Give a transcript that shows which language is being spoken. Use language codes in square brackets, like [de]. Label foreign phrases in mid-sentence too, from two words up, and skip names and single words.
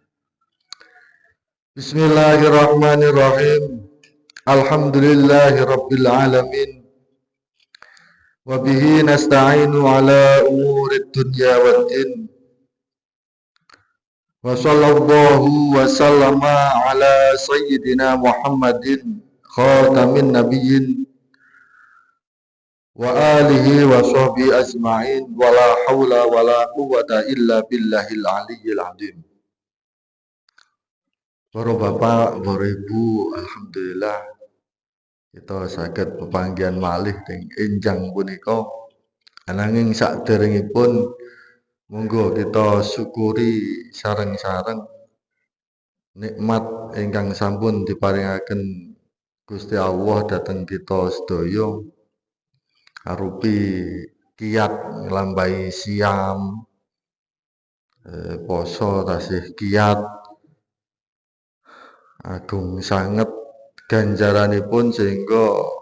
[ar] بسم الله الرحمن الرحيم الحمد لله رب العالمين وبه نستعين على أمور الدنيا والدين وصلى الله وسلم على سيدنا محمد خاتم النبيين وآله وصحبه أجمعين ولا حول ولا قوة إلا بالله العلي العظيم. [jv] Para bapak, para ibu, alhamdulillah kita saged pepanggihan malih teng enjang punika. Ananging saderengipun monggo kita syukuri sareng-sareng nikmat ingkang sampun diparingaken Gusti Allah dhateng kita sedaya arupi kiat nglampahi siam, poso tasih kiat agung sanget ganjaranipun sehingga